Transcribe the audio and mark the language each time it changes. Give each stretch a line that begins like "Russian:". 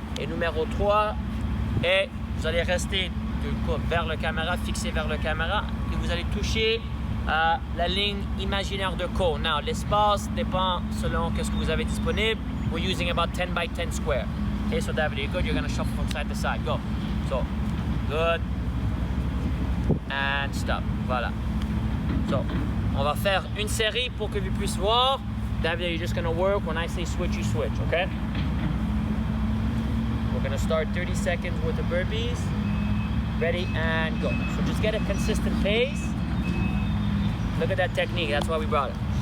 French: Et numéro 3, et vous allez rester vers le caméra, fixé vers le caméra, et vous allez toucher la ligne imaginaire de côte.
English: Now,
French: l'espace dépend selon ce que vous avez disponible.
English: We're using about 10 by 10 square. Okay, so David, you're good. You're going to shuffle from side to side. Go. So, good. And stop. Voilà. So,
French: on va faire une série pour que vous puissiez voir.
English: David, you're just going to work. When I say switch, you switch, okay? We're going to start 30 seconds with the burpees. Ready, and go. So just get a consistent pace. Look at that technique. That's why we brought it.